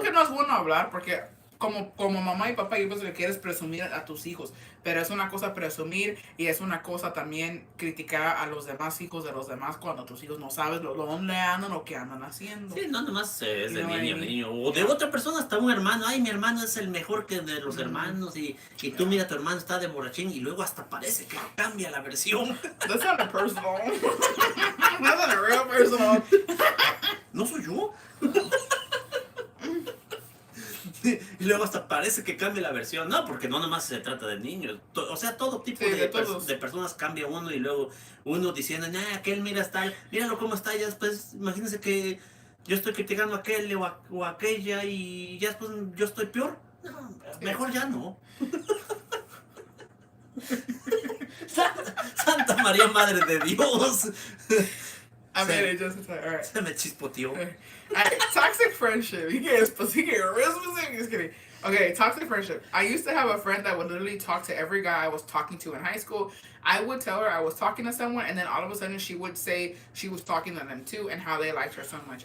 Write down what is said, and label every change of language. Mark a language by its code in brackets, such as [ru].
[es] que no es bueno hablar, porque como mamá y papá, yo pienso que quieres presumir a tus hijos, pero es una cosa presumir y es una cosa también criticar a los demás hijos de los demás cuando tus hijos no sabes dónde andan o qué andan haciendo. Sí, no nomás es de [en] You know what I [es] niño a [en] mean? [es] niño. O de otra persona, hasta un hermano. Ay, mi hermano es el mejor que de los hermanos. Y tú mira, tu hermano está de borrachín. Y luego hasta parece que cambia la versión. [en] That's not a personal. That's not a real personal. [es] ¿No soy yo? Y luego hasta parece que cambia la versión. No, porque no nomás se trata de niños. O sea, todo tipo Sí, de todos. personas cambia uno. Y luego uno diciendo, nah, aquel mira está, míralo cómo está. Y después, imagínense que yo estoy criticando a aquel o a aquella. Y ya después yo estoy peor. No, mejor ya no. Santa María, Madre de Dios. [en] I mean, it just, it's like, all right. [es] Se me chispoteó. [en] Toxic friendship. He gets real specific. Just kidding. Okay, toxic friendship. I used to have a friend that would literally talk to every guy I was talking to in high school. I would tell her I was talking to someone, and then all of a sudden she would say she was talking to them too and how they liked her so much.